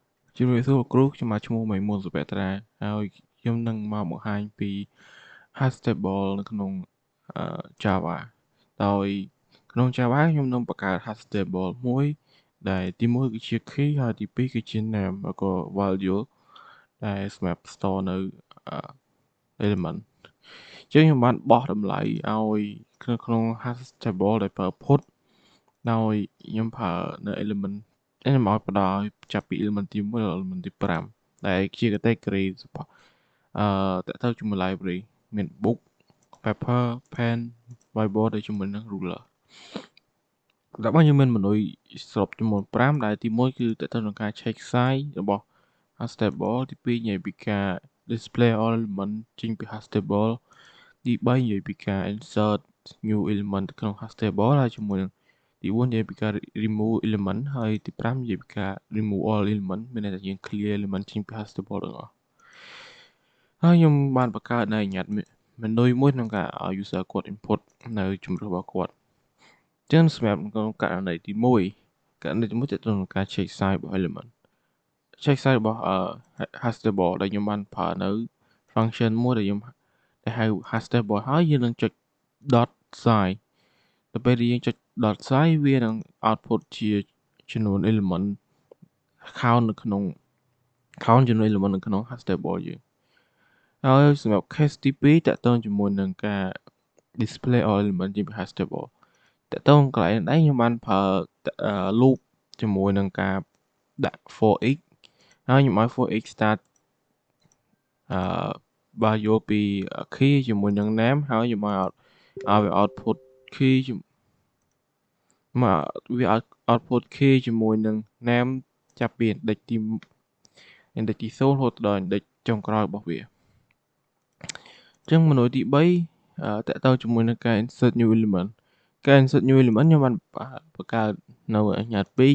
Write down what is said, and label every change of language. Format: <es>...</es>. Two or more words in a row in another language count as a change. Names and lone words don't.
<km>ជំរាបសួរលោកគ្រូខ្ញុំមកឈ្មោះមេមុនសុភ័ត្រាហើយខ្ញុំនឹងមកបង្ហាញពី</km> <en>hash table</en> <km>នៅក្នុងJava ដោយក្នុង Java ខ្ញុំនឹងបង្កើត</km> <en>hash table</en> <km>មួយដែលទី1គឺជា key ហើយទី2គឺជា name ឬក៏ value ដែលសម្រាប់ store នៅ element អញ្ចឹងខ្ញុំបានបោះតម្លៃឲ្យក្នុង</km> <en>hash table</en> <km>ដែលប្រើ put ដោយខ្ញុំប្រើនៅ element ខ្ញុំឲ្យបដឲ្យចាប់ពី element ទី1ដល់ element ទី5ដែលជា category តើទៅជាមួយ library មាន</km> <en>book paper pen whiteboard</en> <km>ដែលជាមួយនឹង ruler ដល់មកយើងមាន menu សរុបចំនួន5ដែលទី1គឺតើទៅនឹងការ</km> <en>check size</en> <km>របស់</km> <en>hash table</en> <km>ទី2និយាយពីការ</km> <en>display all element</en> <km>ចេញពី</km> <en>hash table</en> <km>ទី3និយាយពីការ</km> <en>insert new element</en> <km>ក្នុង</km> <en>hash table</en> <km>ហើយជាមួយនឹងទី4និយាយពីការ</km> <en>remove element</en> <km>ហើយទី5និយាយពីការ</km> <en>remove all element</en> <km>មានន័យថាយើង</km> <en>clear element</en> <km>ចេញពី</km> <en>hash table</en> <km>ទាំងអស់ហើយខ្ញុំបានបង្កើតនៅញ៉ាត់ menu មួយក្នុងការឲ្យ user គាត់ input នៅជំរើសរបស់គាត់អញ្ចឹងសម្រាប់ក្នុងករណីទី1ករណី ទី1ទាក់ទងនឹងការ</km> <en>check size</en> <km>របស់ element</km> <en>check size</en> <km>របស់</km> <en>hash table</en> <km>ដែលខ្ញុំបានប្រើនៅ function មួយដែលខ្ញុំហៅ</km> <en>hash table</en> <km>ហើយយើងនឹងចុច</km> <en>dot size</en> <km>ទៅពេលដែលយើងចុច</km> <en>dot size</en> <km>វានឹង output ជាចំនួន</km> <en>element count</en> <km>នៅក្នុង count ចំនួន element នៅក្នុង</km> <en>hash table</en> <km>យើងហើយសម្រាប់ case ទី2តាក់ទងជាមួយនឹងការ</km> <en>display all element</en> <km>ជា</km> <en>hash table</en> <km>តាក់ទងកន្លែងនេះខ្ញុំបានប្រើ loop ជាមួយនឹងការដាក់</km> <en>for x</en> <km>ហើយខ្ញុំឲ្យ</km> <en>for x start</en> <km>value ពី key ជាមួយនឹង name ហើយខ្ញុំឲ្យវា output key វា output key ជាមួយនឹង name ចាប់ពី index ទី0រហូតដល់ index ចុងក្រោយរបស់ វាអញ្ចឹង menu ទី3តាក់ទងជាមួយនឹងការ</km> <en>insert new element</en> <km>ការ</km> <en>insert new element</en> <km>ខ្ញុំបានបង្កើតនៅញ៉ាត់2</km>